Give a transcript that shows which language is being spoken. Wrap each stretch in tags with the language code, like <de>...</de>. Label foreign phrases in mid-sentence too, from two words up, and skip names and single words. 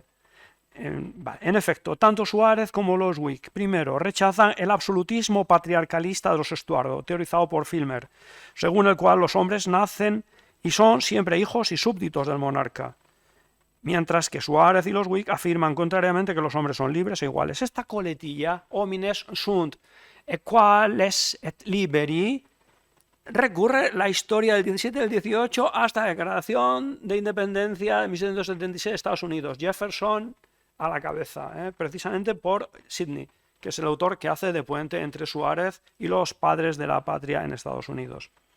<es>En efecto, tanto Suárez como los Whig, primero, rechazan el absolutismo patriarcalista de los Estuardo, teorizado por Filmer, según el cual los hombres nacen y son siempre hijos y súbditos del monarca, mientras que Suárez y los Whig afirman contrariamente que los hombres son libres e iguales. Esta coletilla,</es> <la>homines sunt equales et liberi,</la> <es>recurre la historia del 17 y del 18 hasta la declaración de independencia de 1776 de Estados Unidos. Jefferson a la cabeza, precisamente por Sidney, que es el autor que hace de puente entre Suárez y los padres de la patria en Estados Unidos.</es>